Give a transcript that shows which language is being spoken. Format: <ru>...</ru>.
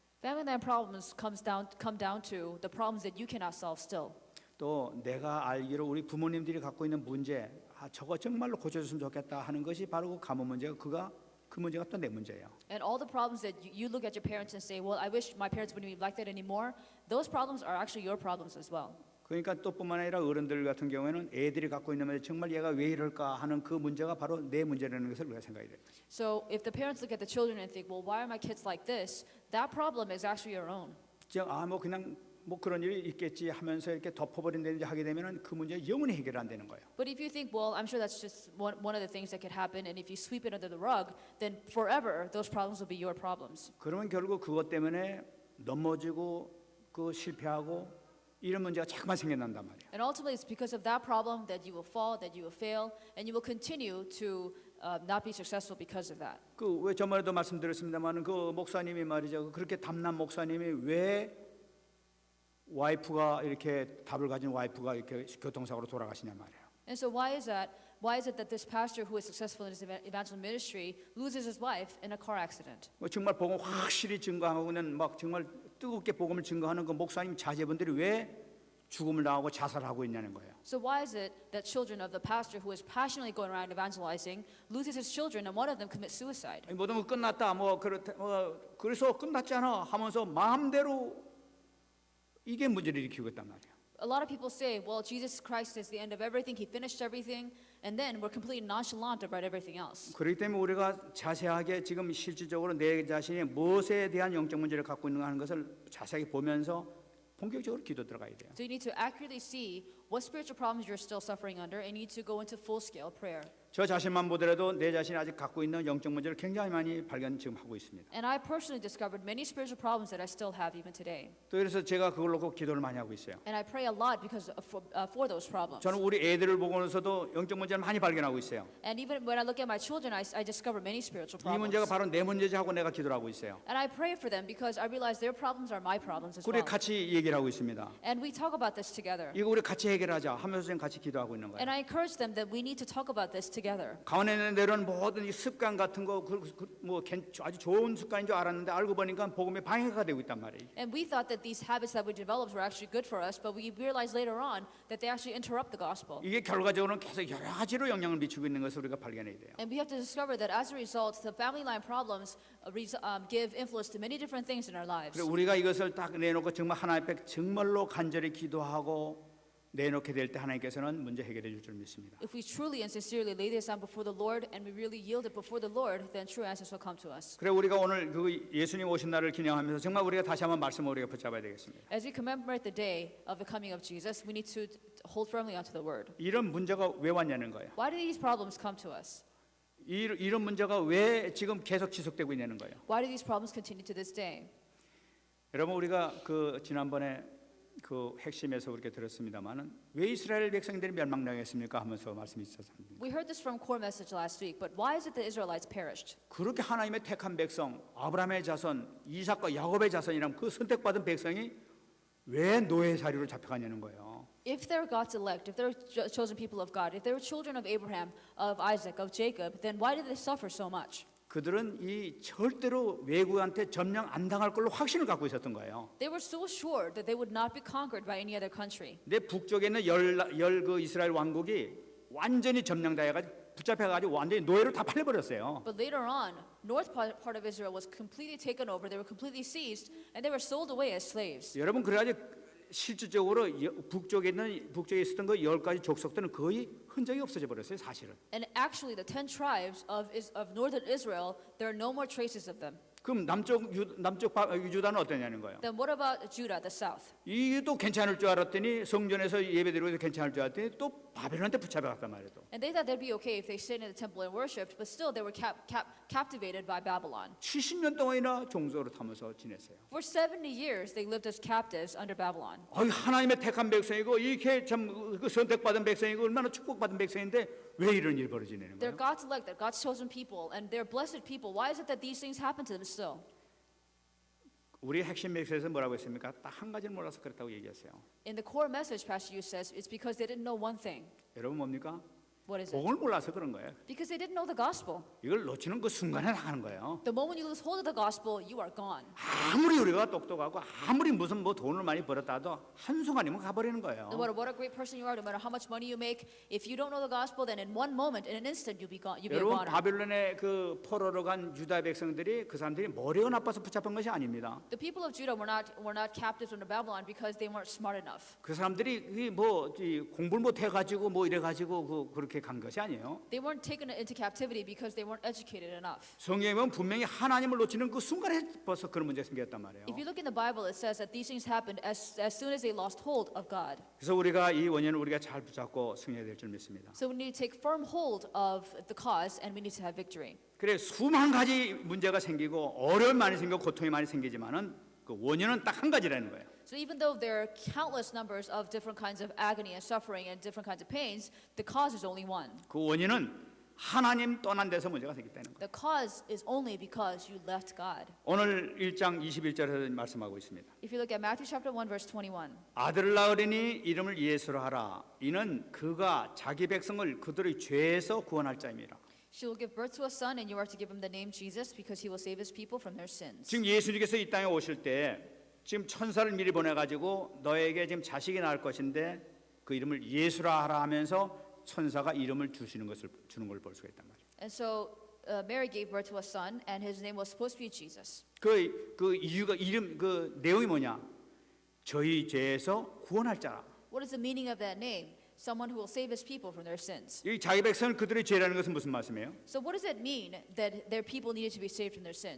<en>Family line problems come down to the problems that you cannot solve still.</en> <ko>또 내가 알기로 우리 부모님들이 갖고 있는 문제, 저거 정말로 고쳐줬으면 좋겠다 하는 것이 바로 그 가문 문제가 그 문제가 또 내 문제예요.</ko> <en>And all the problems that you look at your parents and say, well, I wish my parents wouldn't be like that anymore. Those problems are actually your problems as well.</en> <ko>그러니까 또 뿐만 아니라 어른들 같은 경우에는 애들이 갖고 있는 문제 정말 얘가 왜 이럴까 하는 그 문제가 바로 내 문제라는 것을 우리가 생각해야 돼요.</ko> <en>So if the parents look at the children and think, well, why are my kids like this? That problem is actually your own.</en> <ko>뭐 그냥 뭐 그런 일이 있겠지 하면서 이렇게 덮어버린다든지 하게 되면은 그 문제 영원히 해결 안 되는 거예요.</ko> <en>But if you think, well, I'm sure that's just one of the things that could happen, and if you sweep it under the rug, then forever those problems will be your problems.</en> <ko>그러면 결국 그것 때문에 넘어지고 그 실패하고 이런 문제가 자꾸만 생겨난단 말이에요.</ko> <en>And ultimately, it's because of that problem that you will fall, that you will fail, and you will continue to not be successful because of that.</en> <ko>그 왜 저번에도 말씀드렸습니다만은 그 목사님이 말이죠. 그렇게 담난 목사님이 왜 와이프가 이렇게 답을 가진 와이프가 이렇게 교통사고로 돌아가시냐 말이에요.</ko> <en>And so why is it that this pastor who is successful in his evangelical ministry loses his wife in a car accident?</en> <ko>정말 복음 확실히 증거하고는 막 정말 뜨겁게 복음을 증거하는 그 목사님 자제분들이 왜 죽음을 당하고 자살하고 있냐는 거예요.</ko> <en>So why is it that children of the pastor who is passionately going around evangelizing loses his children and one of them commits suicide?</en> <ko>모든 거 끝났다 그래서 끝났잖아 하면서 마음대로 이게 문제를 일으키고 있단 말이에요.</ko> <en>A lot of people say, well, Jesus Christ is the end of everything. He finished everything, and then we're completely nonchalant about everything else.</en> <ko>그렇기 때문에 우리가 자세하게 지금 실질적으로 내 자신이 무엇에 대한 영적 문제를 갖고 있는가 하는 것을 자세하게 보면서 본격적으로 기도 들어가야 돼요.</ko> <en>So you need to accurately see what spiritual problems you're still suffering under, and you need to go into full-scale prayer.</en> <ko>저 자신만 보더라도 내 자신이 아직 갖고 있는 영적 문제를 굉장히 많이 발견 지금 하고 있습니다.</ko> <en>And I personally discovered many spiritual problems that I still have even today.</en> <ko>또 그래서 제가 그걸 놓고 기도를 많이 하고 있어요.</ko> <en>And I pray a lot because for those problems.</en> <ko>저는 우리 애들을 보고서도 영적 문제를 많이 발견하고 있어요.</ko> <en>And even when I look at my children, I discover many spiritual</en> <ko>이</ko> <en>problems.</en> <ko>문제가 바로 내 문제지 하고 내가 기도를 하고 있어요.</ko> <en>And I pray for them because I realize their problems are my problems as</en> <ko>우리</ko> <en>well.</en> <ko>같이 얘기를 하고 있습니다.</ko> <en>And we talk about this together.</en> <ko>이거 우리 같이 해결하자 하면서 지금 같이 기도하고 있는 거예요.</ko> <en>And I encourage them that we need to talk about this together.</en> <ko>가만히 내려온 모든 이 습관 같은 거 뭐 아주 좋은 습관인 줄 알았는데 알고 보니까 복음의 방해가 되고 있단 말이에요.</ko> <en>And we thought that these habits that we developed were actually good for us, but we realized later on that they actually interrupt the gospel.</en> <ko>이게 결과적으로는 계속 여러 가지로 영향을 미치고 있는 것을 우리가 발견해야 돼요.</ko> <en>And we have to discover that as a result, the family line problems give influence to many different things in our lives.</en> <ko>그래서 우리가 이것을 딱 내놓고 정말 하나님 앞에 정말로 간절히 기도하고 내놓게 될 때 하나님께서는 문제 해결해 줄 줄 믿습니다.</ko> <en>If we truly and sincerely lay this down before the Lord and we really yield it before the Lord, then true answers will come to us.</en> <ko>그래 우리가 오늘 그 예수님 오신 날을 기념하면서 정말 우리가 다시 한번 말씀을 우리가 붙잡아야 되겠습니다.</ko> <en>As we commemorate the day of the coming of Jesus, we need to hold firmly onto the word.</en> <ko>이런 문제가 왜 왔냐는 거예요.</ko> <en>Why do these problems come to us?</en> <ko>이런 문제가 왜 지금 계속 지속되고 있냐는 거예요.</ko> <en>Why do these problems continue to this day?</en> <ko>여러분 우리가 그 지난번에 그 핵심에서 그렇게 들었습니다만은 왜 이스라엘 백성들이 멸망당했습니까 하면서 말씀이 있었습니다.</ko> <en>We heard this from core message last week, but why is it the Israelites perished?</en> <ko>그렇게 하나님의 택한 백성 아브라함의 자손 이삭과 야곱의 자손이란 그 선택받은 백성이 왜 노예살이로 잡혀가냐는 거예요.</ko> <en>If they're God's elect, if they're chosen people of God, if they're children of Abraham, of Isaac, of Jacob, then why did they suffer so much?</en> <ko>그들은 이 절대로 외국한테 점령 안 당할 걸로 확신을 갖고 있었던 거예요.</ko> <en>They were so sure that they would not be conquered by any other country.</en> <ko>근데 북쪽에 있는 열 그 이스라엘 왕국이 완전히 점령당해가지고 붙잡혀가지고 완전히 노예로 다 팔려버렸어요.</ko> <en>But later on, north part of Israel was completely taken over. They were completely seized, and they were sold away as slaves.</en> <ko>여러분 그래가지고 실질적으로 북쪽에 있었던 그 10가지 족속들은 거의 흔적이 없어져 버렸어요, 사실은.</ko> <en>And actually, the 10 tribes of northern Israel, there are no more traces of them.</en> <ko>그럼 남쪽 유다는 어떠냐는 거예요.</ko> <en>Then what about Judah, the south?</en> <ko>이도 괜찮을 줄 알았더니 성전에서 예배드리고 괜찮을 줄 알았더니 또 바벨론한테 붙잡혀갔단 말이에요.</ko> <en>And they thought they'd be okay if they stayed in the temple and worshipped, but still they were captivated by Babylon.</en> <ko>70년 동안이나 종소로 타면서 지냈어요.</ko> <en>For 70 years, they lived as captives under Babylon.</en> <ko>하나님의 택한 백성이고 이렇게 참 그 선택받은 백성이고 얼마나 축복받은 백성인데 왜 이런 일이 벌어지냐는</ko> <en>They're God's elect, they're God's chosen people, and they're blessed people. Why is it that these things happen to them still?</en> <ko>우리 핵심 메시지에서 뭐라고 했습니까? 딱 한 가지를 몰라서 그렇다고 얘기했어요.</ko> <en>In the core message, Pastor Yu says, it's because they didn't know one thing.</en> <ko>여러분 뭡니까?</ko> <en>What is it?</en> <ko>복음을 몰라서 그런 거예요.</ko> <en>Because they didn't know the gospel.</en> <ko>이걸 놓치는 그 순간에 나가는 거예요.</ko> <en>The moment you lose hold of the gospel, you are gone.</en> <ko>아무리 우리가 똑똑하고 아무리 무슨 뭐 돈을 많이 벌었다도 한순간이면 가버리는 거예요.</ko> <en>No matter what a great person you are, no matter how much money you make, if you don't know the gospel, then in one moment, in an instant, you'll be gone. You'll be a</en> <ko>여러분</ko> <en>goner.</en> <ko>바벨론의 그 포로로 간 유다 백성들이 그 사람들이 머리가 나빠서 붙잡힌 것이 아닙니다.</ko> <en>The people of Judah were not captives under Babylon because they weren't smart enough.</en> <ko>그 사람들이 뭐 공부를 못 해가지고 뭐 이래가지고 그렇게 간 것이 아니에요.</ko> <en>They weren't taken into captivity because they weren't educated enough.</en> <ko>성경에 보면 분명히 하나님을 놓치는 그 순간에 벌써 그런 문제가 생겼단 말이에요.</ko> <en>If you look in the Bible, it says that these things happened as soon as they lost hold of God.</en> <ko>그래서 우리가 이 원인을 우리가 잘 붙잡고 승리해야 될 줄 믿습니다.</ko> <en>So we need to take firm hold of the cause, and we need to have victory.</en> <ko>그래 수만 가지 문제가 생기고 어려움이 많이 생기고 고통이 많이 생기지만은 그 원인은 딱 한 가지라는 거예요.</ko> <en>So even though there are countless numbers of different kinds of agony and suffering and different kinds of pains, the cause is only one.</en> <ko>그 원인은 하나님 떠난 데서 문제가 생겼다는 거예요.</ko> <en>The cause is only because you left God.</en> <ko>오늘 1장 21절에서 말씀하고 있습니다.</ko> <en>If you look at Matthew chapter 1 verse 21.</en> <ko>아들을 낳으리니 이름을 예수로 하라. 이는 그가 자기 백성을 그들의 죄에서 구원할 자임이라.</ko> <en>She will give birth to a son, and you are to give him the name Jesus, because he will save his people from their sins.</en> <ko>지금 예수님께서 이 땅에 오실 때 지금 천사를 미리 보내가지고 너에게 지금 자식이 낳을 것인데 그 이름을 예수라 하라 하면서 천사가 이름을 주는 걸 볼 수가 있단 말이에요.</ko> <en>And so Mary gave birth to a son, and his name was supposed to be Jesus.</en> <ko>그 이유가 그 내용이 뭐냐? 저희 죄에서 구원할 자라.</ko> <en>What is the meaning of that name? someone who will save his people from their sins.</en> <ko>이 자기 백성은 그들의 죄라는 것은 무슨 말씀이에요?</ko> <en>So what does it mean that their people needed to be saved from their sins?</en>